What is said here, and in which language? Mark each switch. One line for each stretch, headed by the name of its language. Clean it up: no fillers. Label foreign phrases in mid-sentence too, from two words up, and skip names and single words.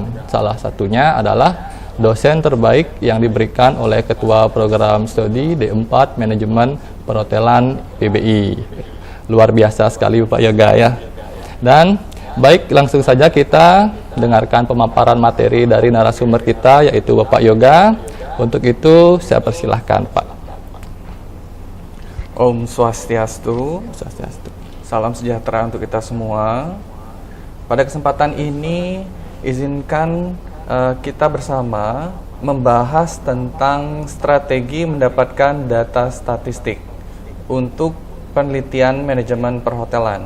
Indonesian: Salah satunya adalah dosen terbaik yang diberikan oleh Ketua Program Studi D4 Manajemen Perhotelan PBI. Luar biasa sekali Pak Yoga ya. Dan baik, langsung saja kita dengarkan pemaparan materi dari narasumber kita, yaitu Bapak Yoga. Untuk itu saya persilahkan Pak.
Sanskrit: Om Swastiastu. Swastiastu.
Indonesian: Salam sejahtera untuk kita semua. Pada kesempatan ini, izinkan kita bersama membahas tentang strategi mendapatkan data statistik untuk penelitian manajemen perhotelan.